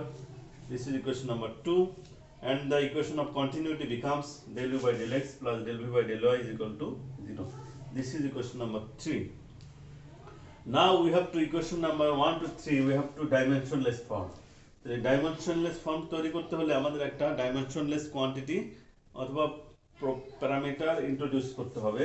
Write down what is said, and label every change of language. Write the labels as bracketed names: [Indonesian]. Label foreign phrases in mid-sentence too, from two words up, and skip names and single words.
[English] This is equation number 2, and the equation of continuity becomes del u by del x plus del v by del y is equal to 0. This is equation number 3. Now we have to equation number 1 to 3 we have to dimensionless form. [Bangla] তো এই [English] dimensionless form [Bangla] তৈরি করতে হলে আমাদের একটা [English] dimensionless quantity [Bangla] অথবা [English] parameter introduce [Bangla] করতে হবে.